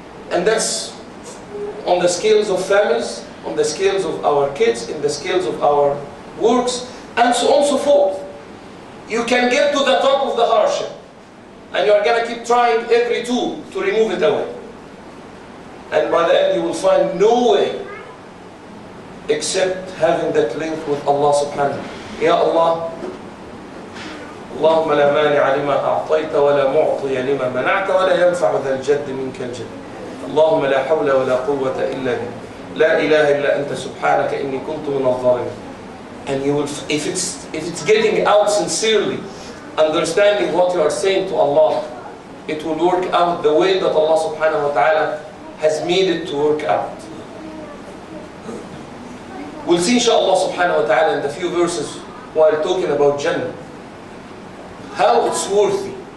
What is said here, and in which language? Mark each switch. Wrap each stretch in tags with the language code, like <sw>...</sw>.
<en>And that's on the scales of families, on the scales of our kids, in the scales of our works, and so on and so forth. You can get to the top of the hardship, and you are going to keep trying every tool to remove it away. And by the end you will find no way except having that link with Allah subhanahu wa ta'ala.</en> <ar>Ya Allah, اللهم لا مانع لما أعطيت ولا معطي لما منعت ولا ينفع ذا الجد منك الجد. اللهم لا حول ولا قوة إلا بك. لا إله إلا أنت سبحانك إني كنت من الظالمين.</ar> <en>And you will, if it's getting out sincerely, understanding what you are saying to Allah, it will work out the way that Allah subhanahu wa ta'ala has made it to work out. We'll see inshallah subhanahu wa ta'ala in the few verses while talking about Jannah, how it's worthy.</en>